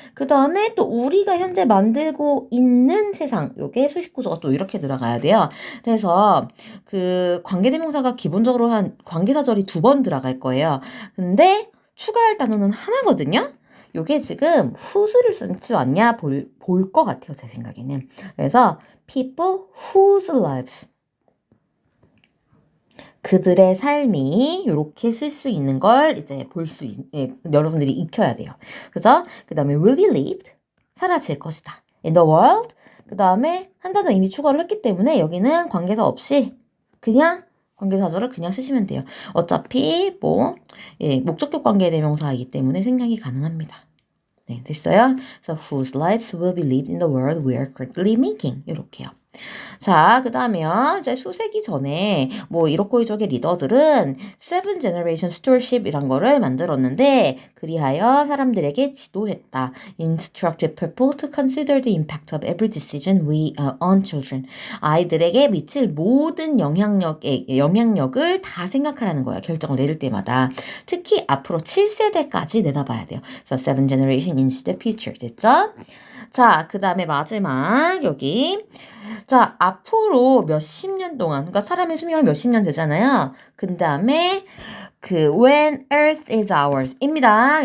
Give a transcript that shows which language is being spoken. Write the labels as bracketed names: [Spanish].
[Korean] 그 다음에 또 우리가 현재 만들고 있는 세상, 요게 수식 구조가 또 이렇게 들어가야 돼요. 그래서 그 관계대명사가 기본적으로 한 관계사절이 2번 들어갈 거예요. 근데 추가할 단어는 하나거든요. 요게 지금 whose를 쓰지 않냐 볼 것 같아요. 제 생각에는. 그래서 [English] people whose lives. [Korean] 그들의 삶이 이렇게 쓸 수 있는 걸 이제 여러분들이 익혀야 돼요. 그죠? 그 다음에 [English] will be lived. [Korean] 사라질 것이다. [English] in the world. [Korean] 그 다음에 한 단어 이미 추가를 했기 때문에 여기는 관계사 없이 그냥 관계사절을 그냥 쓰시면 돼요. 어차피 목적격 관계대명사이기 때문에 생략이 가능합니다. 네, 됐어요? 그래서 [English] whose lives will be lived in the world we are currently making. [Korean] 이렇게요. 자, 그 다음에요. 이제 수세기 전에 이렇고 이족의 리더들은 Seven Generation Stewardship 이란 거를 만들었는데 그리하여 사람들에게 지도했다. [English] Instructed people to consider the impact of every decision on children. [Korean] 아이들에게 미칠 모든 영향력을 다 생각하라는 거야. 결정을 내릴 때마다. 특히 앞으로 7세대까지 내다봐야 돼요. [English] 그래서 Seven Generation into the future. [Korean] 됐죠? 자, 그 다음에 마지막 여기 자, 앞으로 몇십 년 동안, 그러니까 사람의 수명이 몇십 년 되잖아요. 그 다음에 [English] when earth is ours 입니다.